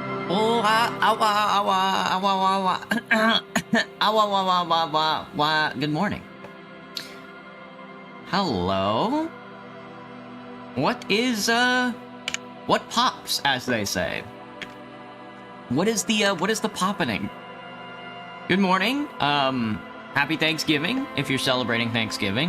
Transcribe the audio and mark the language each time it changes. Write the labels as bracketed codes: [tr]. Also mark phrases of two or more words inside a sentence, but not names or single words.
[en] Oh, awa, awa, awa, awa, awa, awa, awa, awa, awa. Good morning. Hello? What is, what pops, as they say? What is the poppening? Good morning. Happy Thanksgiving, if you're celebrating Thanksgiving.